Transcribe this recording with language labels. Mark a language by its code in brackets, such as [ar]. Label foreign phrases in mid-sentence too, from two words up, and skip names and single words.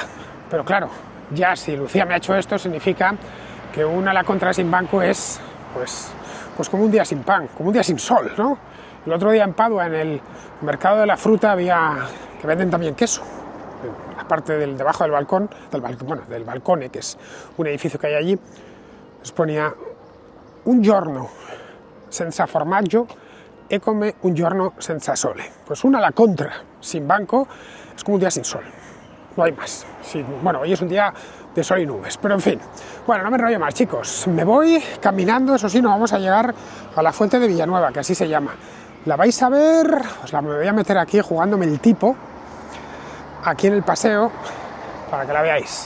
[es] Pero claro, ya si Lucía me ha hecho esto, significa que una a la contra sin banco es pues como un día sin pan, como un día sin sol, ¿no? El otro día en Padua, en el mercado de la fruta, que venden también queso, la parte debajo del balcón, del balcone, que es un edificio que hay allí, les ponía [it] un giorno senza formaggio e come un giorno senza sole. [es] Pues una a la contra, sin banco, es como un día sin sol, no hay más. Sí, bueno, hoy es un día de sol y nubes, pero en fin. Bueno, no me enrollo más, chicos, me voy caminando, eso sí, no vamos a llegar a la fuente de Villanueva, que así se llama. La vais a ver, me voy a meter aquí jugándome el tipo, aquí en el paseo, para que la veáis.